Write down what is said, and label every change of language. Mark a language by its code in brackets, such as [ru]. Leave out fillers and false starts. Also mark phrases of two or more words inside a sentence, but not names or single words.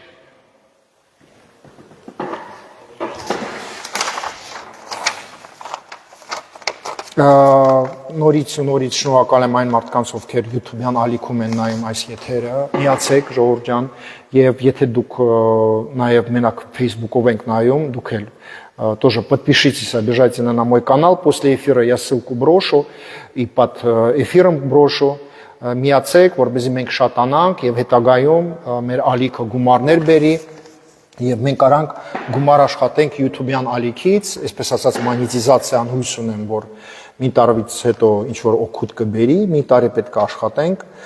[hy] Նորից շնորհակալ եմ այն մարդկանց, ովքեր YouTube-յան ալիքում են նայում այս եթերը, միացեք ժողովուրդ ջան, եւ եթե դուք նաեւ մենակ Facebook-ով եք նայում, դուք էլ [ru] тоже подпишитесь обязательно на мой канал, после эфира я ссылку брошу и под эфиром брошу, [hy] միացեք, որպեսզի մենք շատանանք եւ հետագայում մեր ալիքը գումարներ բերի եւ մենք արանք գումար աշխատենք YouTube-յան ալիքից, այսպես ասած մոնետիզացիան հույս ունեմ, որ մի տարվից հետո ինչ որ օգուտ կբերի, մի տարի պետք է աշխատենք